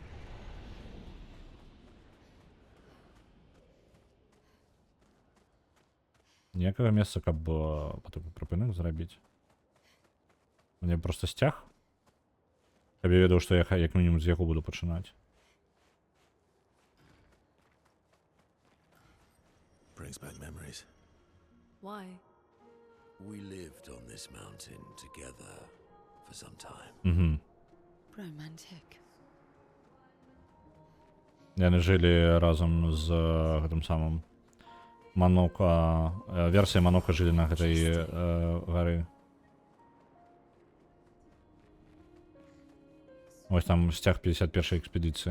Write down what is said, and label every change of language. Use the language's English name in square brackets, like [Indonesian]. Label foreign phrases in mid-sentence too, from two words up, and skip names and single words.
[Belarusian] Ніякага месца, каб прыпынак зрабіць. Мне проста сцяг. Каб я ведаў, што я як мінімум з яго буду пачынаць. [English] Brings back memories. Why? We lived on this mountain together for some time. Romantic. [Belarusian] Яны жылі разам з гэтым самым Манока, версія Манока жылі на гэтай гары. Ось там сцяг 51-й экспедыцыі.